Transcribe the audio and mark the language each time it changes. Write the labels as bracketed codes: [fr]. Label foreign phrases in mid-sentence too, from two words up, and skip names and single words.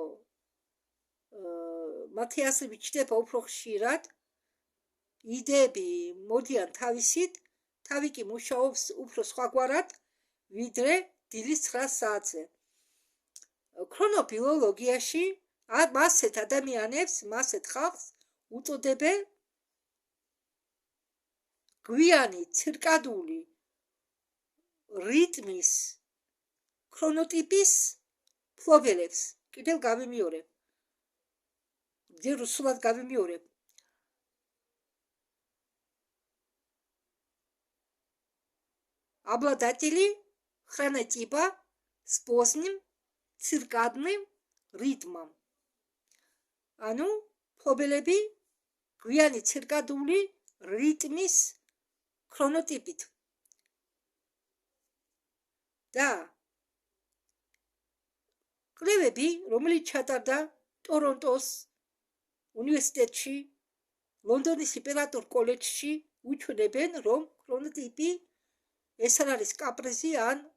[ka] მათი აზრები ჩდება უფრო ხშირად იდეები მოდიან თავისით თავი კი მუშაობს უფრო სხვაგვარად ვიდრე დილის 9 საათზე ქრონობიოლოგიაში მასეთ ადამიანებს მასეთ ხალხს უწოდებენ გვიანი ცირკადული რიტმის ქრონოტიპის ფლობელებს კიდევ გავიმეორებ ჯერ რუსულად გავიმეორებ. [ru] Обладатели хронотипа с поздним циркадным ритмом. [ka] ანუ ფლობელები გვიანი ცირკადული რიტმის ქრონოტიპით. და კვლევები, რომელიც ჩატარდა ტორონტოს უნივერსიტეტში, ლონდონის იმპერატორ კოლეჯში, უჩვენებენ, რომ ქრონოტიპი ეს არ არის კაპრიზი ან